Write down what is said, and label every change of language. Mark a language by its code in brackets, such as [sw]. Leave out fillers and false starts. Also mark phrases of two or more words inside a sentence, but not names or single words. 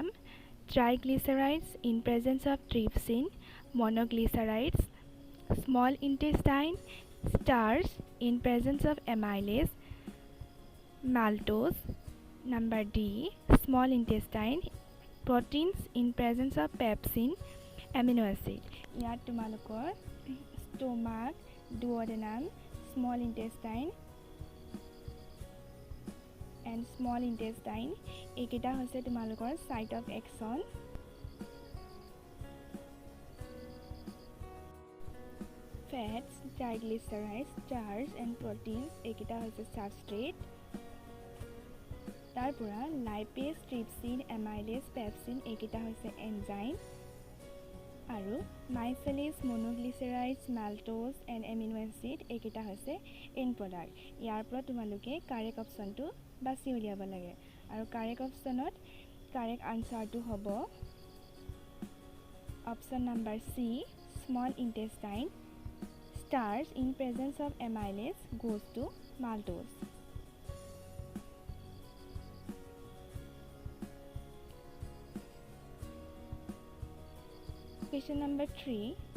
[en] Triglycerides in presence of trypsin, monoglycerides. Small intestine. Starch in presence of amylase, maltose. Number D, small intestine. Proteins in presence of pepsin, amino acid. [as] ইয়াত তোমালোকৰ [en] stomach, duodenum, small intestine and small intestine [as] এইকেইটা হৈছে তোমালোকৰ [en] site of action. Fats, triglycerides, starch and proteins [as] এইকেইটা হৈছে substrate. তাৰপৰা [en] lipase, trypsin, amylase, pepsin [as] এইকেইটা হৈছে enzyme. আৰু [en] micellis, monoglycerides, maltose and amino acid [as] এইকেইটা হৈছে [en] end product. [as] ইয়াৰ পৰা তোমালোকে [en] correct option [as] বাছি উলিয়াব লাগে আৰু [en] correct option correct answer [as] হ'ব [en] option number C, small intestine. Starch in presence of amylase goes to maltose. Question number 3.